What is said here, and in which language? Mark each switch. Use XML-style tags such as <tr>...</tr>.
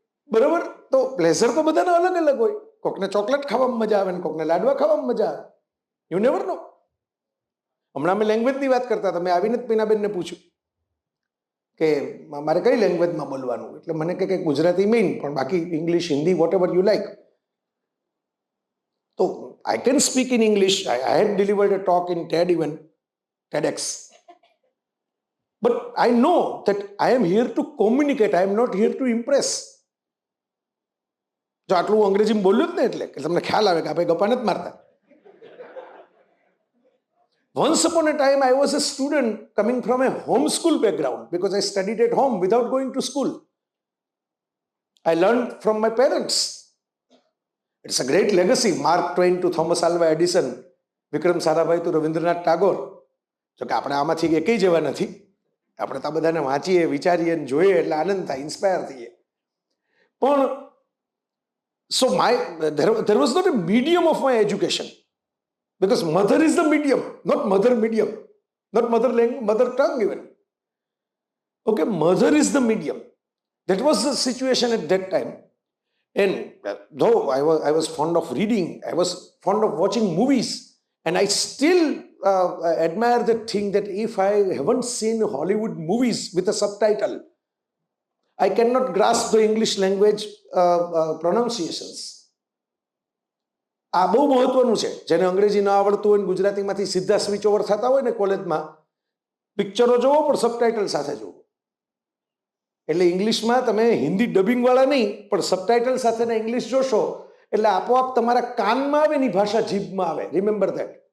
<gu>બરાબર, તો પ્લેઝર તો બધાને અલગ અલગ હોય. કોકને ચોકલેટ ખાવામાં મજા આવે ને કોકને લાડવા ખાવામાં મજા આવે.</gu> <en>You never know.</en> <gu>હમણાં અમે લેંગ્વેજની વાત કરતા હતા, મેં આવીને જ પીનાબેનને પૂછ્યું કે મારે કઈ લેંગ્વેજમાં બોલવાનું, એટલે મને કે ગુજરાતી મેઇન, પણ બાકી English, Hindi,</gu> <en>Whatever you like.</en> <gu>તો</gu> <en>I can speak in English. I had delivered a talk in TED event, TEDx. But I know that I am here to communicate. I am not here to impress.</en> <gu>જો આટલું અંગ્રેજીમાં બોલ્યું જ ને એટલે કે તમને ખ્યાલ આવે કે આપણે ગપ્પા નથી મારતા.</gu> <en>Once upon a time, I was a student coming from a homeschool background because I studied at home without going to school. I learned from my parents. It's a great legacy. Mark Twain to Thomas Alva Edison,</en> <gu>Vikram Sarabhai</gu> <en>to</en> <gu>Rabindranath Tagore. જો કે આપણે આમાંથી એકેય જેવા નથી. આપણે તો બધાને વાંચીએ, વિચારીએ, જોઈએ એટલે આનંદ થાય, ઇન્સ્પાયર થઈએ. પણ</gu> <en>so there was not a medium of my education. Because mother is the medium, not medium, not mother tongue even. Okay, mother is the medium. That was the situation at that time. And though I was fond of reading, I was fond of watching movies, and I still admire the thing that if I haven't seen Hollywood movies with a subtitle, I cannot grasp the English language pronunciations.</en> <gu>આ બહુ મહત્વનું છે. જેને અંગ્રેજી ન આવડતું હોય ને ગુજરાતીમાંથી સીધા સ્વિચ ઓવર થતા હોય ને કોલેજમાં, પિક્ચરો જોવો પણ સબટાઇટલ સાથે જોવો. એટલે ઇંગ્લિશમાં તમે હિન્દી ડબિંગ વાળા નહીં પણ સબટાઇટલ સાથેના ઇંગ્લિશ જોશો એટલે આપોઆપ તમારા કાનમાં આવે ની ભાષા જીભમાં આવે.</gu> <en>Remember that.</en>